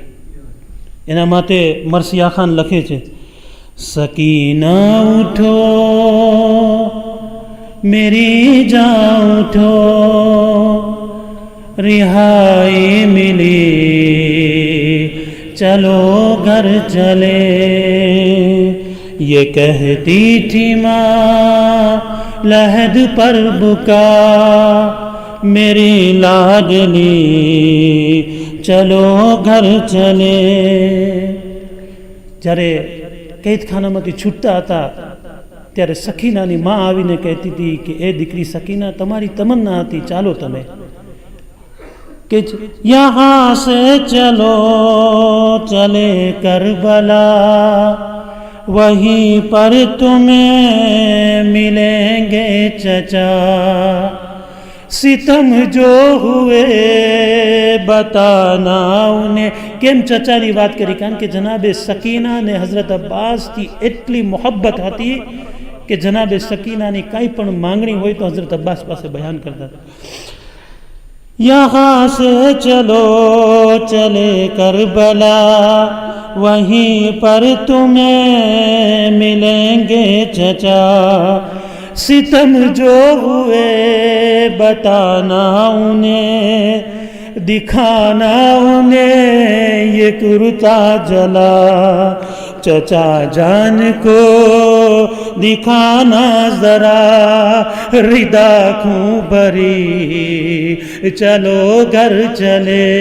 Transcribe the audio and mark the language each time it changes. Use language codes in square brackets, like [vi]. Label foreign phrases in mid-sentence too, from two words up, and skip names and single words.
[gu] એના માટે મરસિયા ખાન લખે છે, [ur] سکینہ اٹھو میری جان اٹھو، رہائی ملی چلو گھر چلے. یہ کہتی تھی ماں لحد پر بکا، میری لاڈلی چلو گھر چلے. [gu] જ્યારે કેદખાનામાંથી છૂટતા હતા ત્યારે સકીનાની માં આવીને કહેતી હતી કે એ દીકરી સકીના, તમારી તમન્ના હતી, ચાલો તમે [ur] کہ یہاں سے چلو چلے کربلا, وہیں پر تمہیں ملیں گے چچا. ستم جو ہوئے بتانا انہیں. [gu] કેમ ચચાની વાત કરી? કારણ કે જનાબે સકીનાને હઝરત અબ્બાસથી એટલી મોહબ્બત હતી કે જનાબે સકીનાની કાંઈ પણ માંગણી હોય તો હઝરત અબ્બાસ પાસે બયાન કરતા હતા. [ur] یہاں سے چلو چلے کربلا, وہیں پر تمہیں ملیں گے چچا. ستم جو ہوئے بتانا انہیں, دکھانا انہیں یہ کرتا جلا، چچا جان کو دکھانا ذرا ردا خوں بھری، چلو گھر چلے